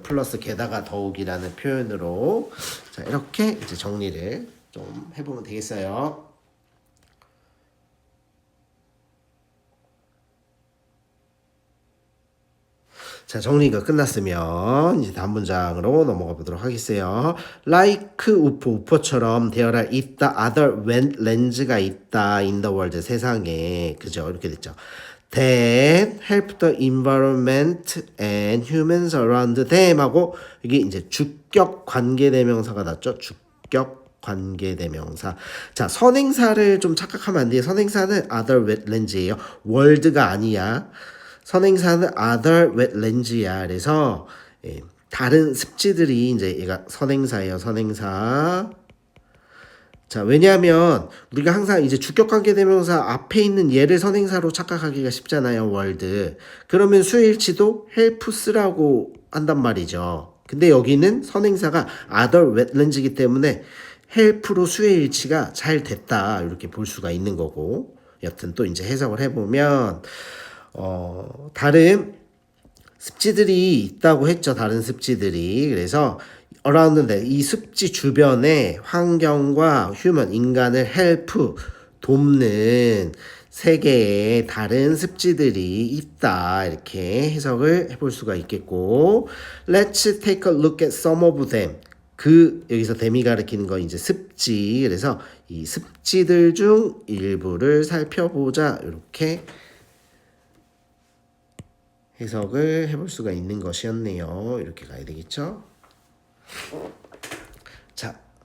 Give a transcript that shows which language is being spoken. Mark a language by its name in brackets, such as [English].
[Korean] 플러스 게다가 더욱이라는 표현으로 자, 이렇게 이제 정리를 좀 해보면 되겠어요. 자, 정리가 끝났으면 이제 다음 문장으로 넘어가 보도록 하겠어요. [English] Like 우포처럼 there are 있다 other lands가 있다 in the world [Korean] 세상에 그죠? 이렇게 됐죠. [English] That help the environment and humans around them [Korean] 하고 이게 이제 주격 관계대명사가 났죠. 주격 관계대명사. 자, 선행사를 좀 착각하면 안 돼요. 선행사는 other wetlands예요. world가 아니야. 선행사는 other wetlands야. 그래서 다른 습지들이 이제 얘가 선행사예요. 선행사. 자, 왜냐하면 우리가 항상 이제 주격관계대명사 앞에 있는 얘를 선행사로 착각하기가 쉽잖아요. world. 그러면 수일치도 helps라고 한단 말이죠. 근데 여기는 선행사가 other wetlands이기 때문에 help로 수의 일치가 잘 됐다. 이렇게 볼 수가 있는 거고. 여튼 또 이제 해석을 해보면 다른 습지들이 있다고 했죠. 다른 습지들이. 그래서 around 이 습지 주변에 환경과 human, 인간을 help, 돕는 세 개의 다른 습지들이 있다. 이렇게 해석을 해볼 수가 있겠고 [English] Let's take a look at some of them. [Korean] 여기서 them이 가리키는 거 이제 습지. 그래서 이 습지들 중 일부를 살펴보자. 이렇게 해석을 해볼 수가 있는 것이었네요. 이렇게 가야 되겠죠? 자,